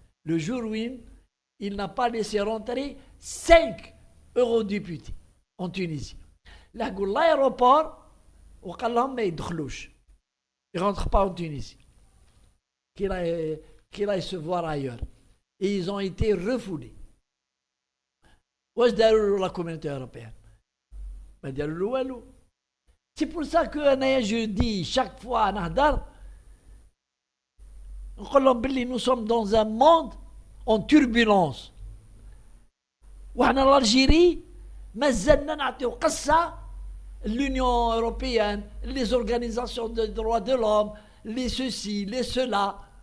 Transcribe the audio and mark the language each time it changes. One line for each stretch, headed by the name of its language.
French: Le jour où il n'a pas laissé rentrer 5 eurodéputés en Tunisie. L'aéroport,
Arabic: وقال لهم ما يدخلوش.
French: Ils ne rentrent pas en Tunisie. Qu'il aille se voir ailleurs. Et ils ont été refoulés.
Arabic: واش داروا له
French: la communauté européenne؟
Arabic: ما داروا له والو.
French: C'est pour ça que je dis chaque fois
Arabic: نهضر نقول لهم باللي
French: nous sommes dans un monde en turbulence.
Arabic: وحنا
French: l'Algérie
Arabic: مازلنا نعطيو قصة
French: l'Union européenne, les organisations de droits de l'homme, les ceci, les cela.